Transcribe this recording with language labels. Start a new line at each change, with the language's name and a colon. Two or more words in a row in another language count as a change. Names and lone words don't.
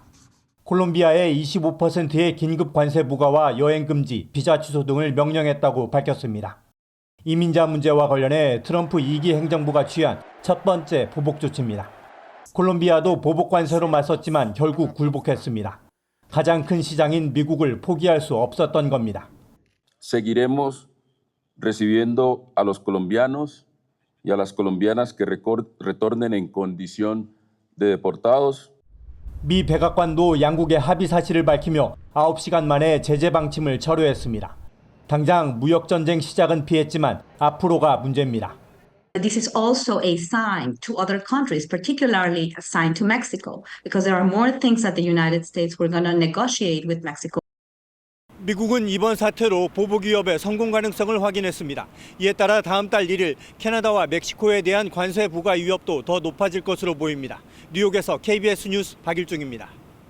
Korean: 콜롬비아의 25%의 긴급 관세 부과와 여행 금지, 비자 취소 등을 명령했다고 밝혔습니다. 이민자 문제와 관련해 트럼프 2기 행정부가 취한 첫 번째 보복 조치입니다. 콜롬비아도 보복 관세로 맞섰지만 결국 굴복했습니다. 가장 큰 시장인 미국을 포기할 수 없었던 겁니다.
Spanish: Seguiremos recibiendo a los colombianos y a las colombianas que retornen en condición de deportados.
Korean: 미 백악관도 양국의 합의 사실을 밝히며 9시간 만에 제재 방침을 철회했습니다. 당장 무역 전쟁 시작은 피했지만 앞으로가 문제입니다.
English: This is also a sign to other countries, particularly a sign to Mexico, because there are more things that the United States were going to negotiate with Mexico.
Korean: 미국은 이번 사태로 보복 위협의 성공 가능성을 확인했습니다. 이에 따라 다음 달 1일 캐나다와 멕시코에 대한 관세 부과 위협도 더 높아질 것으로 보입니다. 뉴욕에서 KBS 뉴스 박일중입니다.